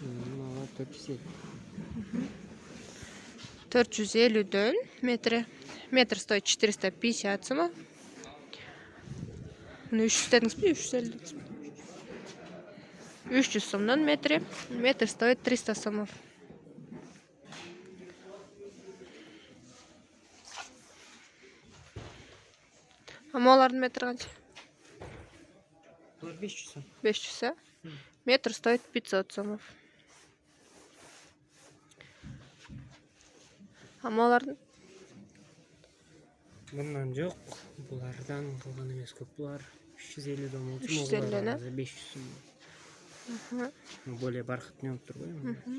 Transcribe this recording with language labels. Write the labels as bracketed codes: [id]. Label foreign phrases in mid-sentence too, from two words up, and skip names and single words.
[ky] 450'дөн метри. [ru] Метр стоит 450 сом. 300 дедиңизби? 350. 300 [ky] сомдон метри. [ru] Метр стоит 300 сомов. [ky] Амалардын метри канча? [ru] 500 сом. 500. Метр стоит 500 сомов. [ky] Амалардын? Bundan жок. Булардан калган эмес көп. Булар 350 дом болчу. 350, 500 сом. [ru] Более бархатный [ky] болуп турбайбы?